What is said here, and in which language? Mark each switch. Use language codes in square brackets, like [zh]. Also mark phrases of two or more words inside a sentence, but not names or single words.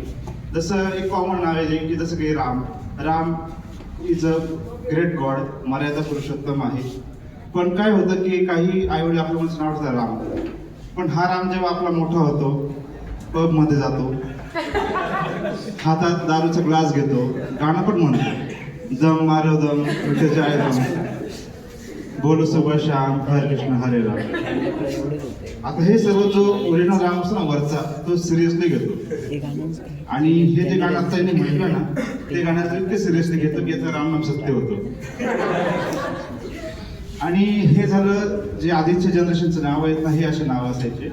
[mr] जसं एक कॉमन नाव आहे की जसं की [en] Ram is a great god, [mr] मर्यादा पुरुषोत्तम आहे. पण काय होतं की काही आई वडील आपल्या मुलाचं नाव ठेवतात राम, पण हा राम जेव्हा आपला मोठा होतो, पब मध्ये जातो, हातात दारूचा ग्लास घेतो, गाणं पण म्हणतो, [hi] दम मारो दम उठे जाए दम, बोलो सुबह शाम हरे कृष्ण हरे राम. [mr] आता हे सर्व जो ओरिजिनल राम असतो ना वरचा, तो सिरियसली घेतो. आणि हे जे गाणं आता त्यांनी म्हटलं ना, ते गाण्याचं इतके सिरियसली घेतो की याचं रामनाम सत्य होतं. आणि हे झालं जे आधीच्या जनरेशनचं नाव आहेत ना, हे असे नाव असायचे.